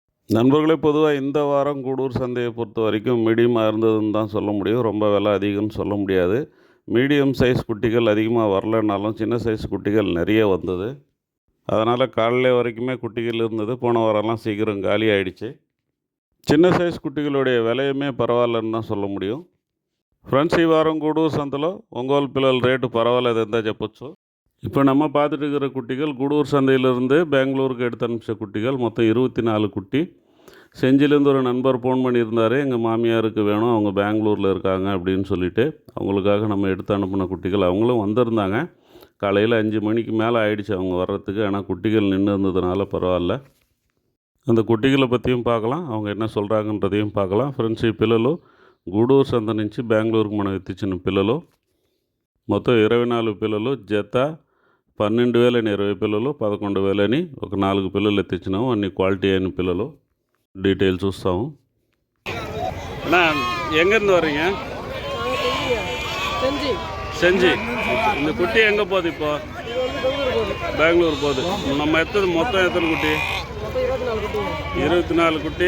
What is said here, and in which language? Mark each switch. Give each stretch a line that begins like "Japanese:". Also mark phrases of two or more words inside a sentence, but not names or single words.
Tamil: நண்பர்களே, பொதுவாக இந்த வாரம் கூடூர் சந்தையை பொறுத்த வரைக்கும் மீடியமாக இருந்ததுன்னு தான் சொல்ல முடியும். ரொம்ப விலை அதிகம்னு சொல்ல முடியாது. மீடியம் சைஸ் குட்டிகள் அதிகமாக வரலனாலும் சின்ன சைஸ் குட்டிகள் நிறைய வந்தது. அதனால் காலையில் வரைக்குமே குட்டிகள் இருந்தது. போன வாரம்லாம் சீக்கிரம் காலி ஆயிடுச்சு. சின்ன சைஸ் குட்டிகளுடைய விலையுமே பரவாயில்லன்னு தான் சொல்ல முடியும்.
Telugu: ఫ్రెండ్స్, ఈ వారం గూడూరు సంతలో ఒంగోలు పిల్లల రేటు పర్వాలేదని தான் చెప్పొచ్చు.
Tamil: இப்போ நம்ம பார்த்துட்டு இருக்கிற குட்டிகள் கூடூர் சந்தையிலிருந்து பெங்களூருக்கு எடுத்து அனுப்பிச்ச குட்டிகள். மொத்தம் 24 குட்டி. செஞ்சிலேருந்து ஒரு நண்பர் ஃபோன் பண்ணியிருந்தார், எங்கள் மாமியாருக்கு வேணும், அவங்க பெங்களூரில் இருக்காங்க அப்படின்னு சொல்லிட்டு. அவங்களுக்காக நம்ம எடுத்து அனுப்பின குட்டிகள். அவங்களும் வந்திருந்தாங்க. காலையில் 5 மணிக்கு மேலே ஆயிடுச்சு அவங்க வர்றதுக்கு. ஆனால் குட்டிகள் நின்று இருந்ததுனால பரவாயில்ல. அந்த குட்டிகளை பற்றியும் பார்க்கலாம், அவங்க என்ன சொல்கிறாங்கன்றதையும் பார்க்கலாம்.
Telugu: ఫ్రెండ్స్, ఈ పిల్లలు గూడూరు సంత నుంచి బెంగళూరుకు మనం ఎత్తించిన పిల్లలు. మొత్తం 24 పిల్లలు. జత 12,000 అని 20 పిల్లలు, 11,000 అని ఒక 4 పిల్లలు ఎత్తించినాము. అన్ని క్వాలిటీ అయిన పిల్లలు.
Tamil: டீட்டெயில் చూస్తాము. அண்ணா, எங்கேருந்து வர்றீங்க? செஞ்சி. இந்த குட்டி எங்கே போகுது இப்போ? பெங்களூர் போகுது. நம்ம மொத்தம் எத்தனை குட்டி? 24 குட்டி.